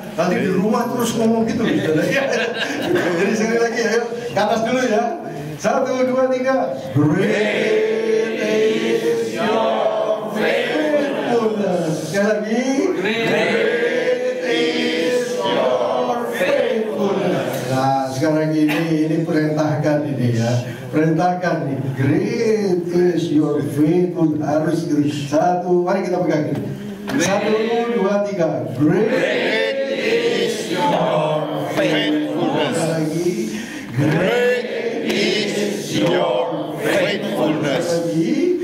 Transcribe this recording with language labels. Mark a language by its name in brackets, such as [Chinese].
[Indonesian] Nanti di rumah terus ngomong gitu. Jadi sekali lagi ayo ke atas dulu ya. 1, 2, 3. [English] Great is your faithfulness. [Indonesian] Sekali lagi. [English] Great is your faithfulness. [Indonesian] Nah sekarang ini perintahkan ini ya. Perintahkan nih. [English] Great is your faithfulness. [Indonesian] Harus gitu. 1, mari kita pegang ini. 1, 2, 3. [English] Great is your faithfulness. [Indonesian] Lagi. [English] Great is your faithfulness. [Indonesian] Lagi.